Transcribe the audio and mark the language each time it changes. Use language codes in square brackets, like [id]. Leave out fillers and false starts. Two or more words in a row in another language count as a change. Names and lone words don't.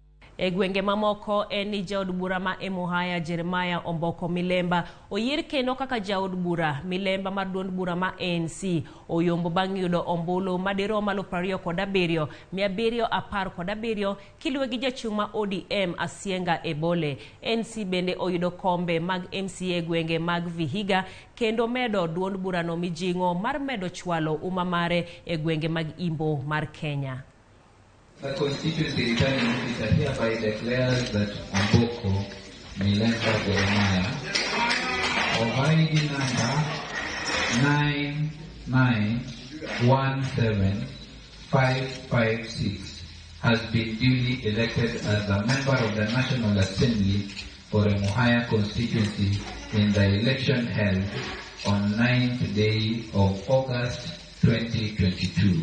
[luo] Gwenge mamoko eni jaod bura ma Emuhaya Jeremiah Omboko Milemba oyir kendo kaka jaod bura Milemba mar duond bura ma ANC oyombo bang' yudo ombulu madiro malo 27 717 kilwe gi jachung' ma ODM Asienga Ebole. ANC bende oyudo kombe mag MCA gwenge mag Vihiga kendo medo duond bura no mijingo mar medo chwalo umamare e gwenge mag Imbo mar Kenya. [en] The constituency returning officer hereby declares that Omboko Milemba Jeremiah of ID number 9917556 has been duly elected as a member of the National Assembly for Emuhaya constituency in the election held on 9th day of August 2022.